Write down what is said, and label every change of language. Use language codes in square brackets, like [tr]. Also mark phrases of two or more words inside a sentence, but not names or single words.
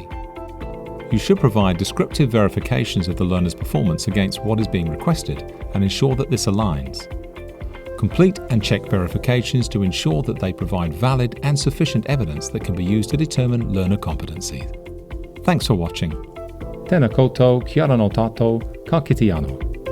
[en] You should provide descriptive verifications of the learner's performance against what is being requested and ensure that this aligns. Complete and check verifications to ensure that they provide valid and sufficient evidence that can be used to determine learner competency. Thanks for watching. [mi] Tēnā koutou, kia ora no tātou, ka kite anō.